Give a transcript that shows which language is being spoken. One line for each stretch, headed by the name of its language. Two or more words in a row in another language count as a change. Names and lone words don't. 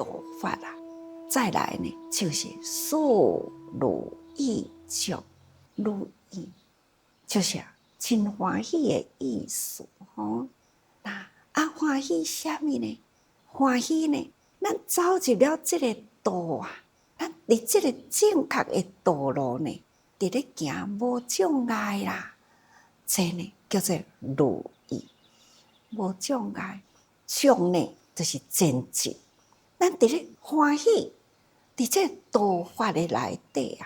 Min Nan Chinese: 法啊，再来呢就是速如意足，如意就是真欢喜的意思吼。欢喜什么呢？欢喜呢，咱走入了这个道啊，咱伫这个正确的道路呢，伫咧行无障碍啦，这呢叫做如意，无障碍。障呢就是前进，咱伫咧欢喜，伫这道法的内底啊，